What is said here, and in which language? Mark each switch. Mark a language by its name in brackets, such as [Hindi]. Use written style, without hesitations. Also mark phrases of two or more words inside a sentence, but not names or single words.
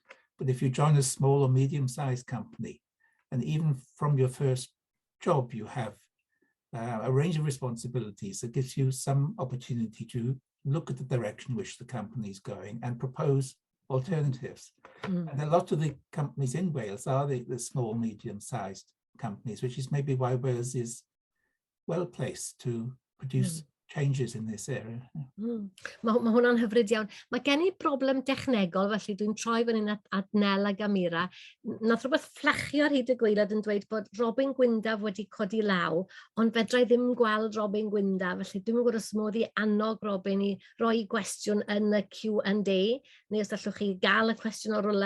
[English] But if you join a small or medium-sized company, and even from your first job, you have a range of responsibilities that gives you some opportunity to look at the direction in which the company is going and propose alternatives. And a lot of the companies in Wales are the small, medium-sized companies, which is maybe why Wales is well placed to produce changes in this area. [Welsh] Mae hwnna'n hyfryd iawn. Mae gen i broblem dechnegol, felly dwi'n troi fan hyn at Nel a Gamira. Nath rhywbeth fflachio ar hyd y gwaelod yn dweud bod Robin Gwyndaf wedi codi law, ond fedrai ddim gweld Robin Gwyndaf, felly dwi'n gwybod os modd i annog Robin i roi gwestiwn yn y Q&A, neu os allwch chi gael y cwestiwn o'r rwle.